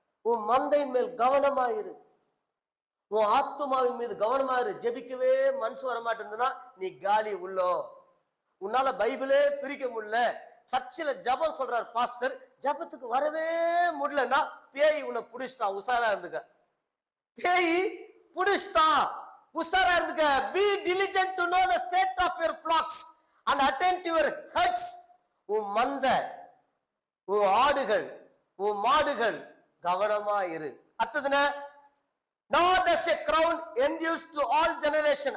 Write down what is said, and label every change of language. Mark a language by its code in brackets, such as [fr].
[ta] உன் மந்தையின் மேல் கவனமாயிரு, உன் ஆத்துமாவின் மீது கவனமாயிரு. ஜெபிக்கவே மனசு வர மாட்டேங்குதுன்னா நீ காலி உள்ளோ. உன்னால பைபிளே பிரிக்க முடியல, சர்ச்சில் ஜபம் சொல்றாரு பாஸ்டர், ஜபத்துக்கு வரவே முடியலன்னா பேய் உன்னை புடிச்சிட்டான், உசாரா இருந்துக்க. பேய் புடிச்சிட்டான், உசாரா இருந்துக்க. [en] Be diligent to know the state of your flocks and attend to your herds. [ta] உன் மந்த, உன் ஆடுகள், உன் மாடுகள் கவனமா இரு. அடுத்ததுன, [en] nor does a crown endures to all generation.